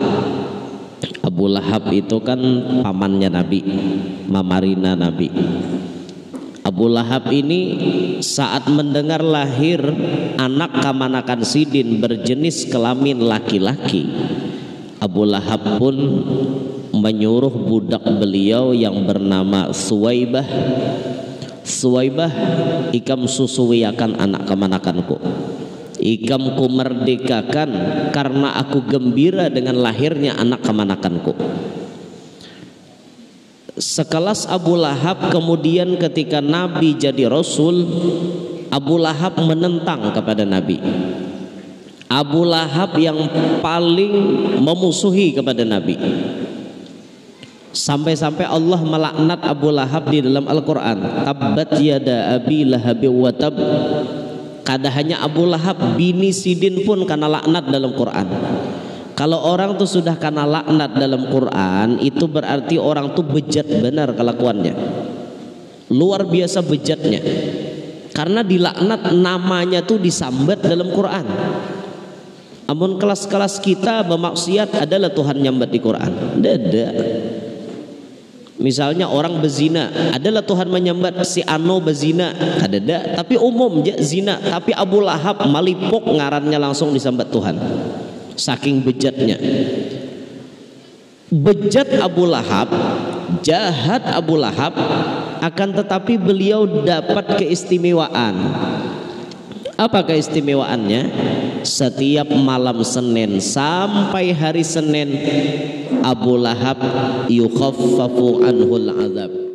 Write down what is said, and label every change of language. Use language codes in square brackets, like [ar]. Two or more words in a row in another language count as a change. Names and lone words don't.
[id] Abu Lahab itu kan pamannya Nabi, [bjn] mamarina Nabi. [id] Abu Lahab ini saat mendengar lahir anak [bjn] kamanakan sidin [id] berjenis kelamin laki-laki, Abu Lahab pun menyuruh budak beliau yang bernama Suwaibah, [bjn] Suwaibah, ikam susuwiakan anak kemanakanku, ikam ku merdekakan karena aku gembira dengan lahirnya anak kemanakanku. [id] Sekelas Abu Lahab kemudian ketika Nabi jadi Rasul, Abu Lahab menentang kepada Nabi. Abu Lahab yang paling memusuhi kepada Nabi, sampai-sampai Allah melaknat Abu Lahab di dalam Al-Quran. [ar] تبت يدا أبي لهب وتب. [bjn] Kada hanya Abu Lahab, bini sidin pun kena laknat dalam Quran. [id] Kalau orang tuh sudah kena laknat dalam Quran, itu berarti orang tuh bejat benar kelakuannya, luar biasa bejatnya, karena dilaknat namanya tuh disambat dalam Quran. [bjn] Amun kelas-kelas kita bermaksiat adalah Tuhan nyambat di Quran, ada. [id] Misalnya orang bezina, adalah Tuhan menyambat si Ano bezina, ada. Tapi umum aja zina. [bjn] Tapi Abu Lahab malipok ngarannya langsung disambat Tuhan, saking bejatnya. [id] Bejat Abu Lahab, jahat Abu Lahab, akan tetapi beliau dapat keistimewaan. Apa keistimewaannya? Setiap malam Senin sampai hari Senin, [ar] Abu Lahab يخفف عنه العذاب.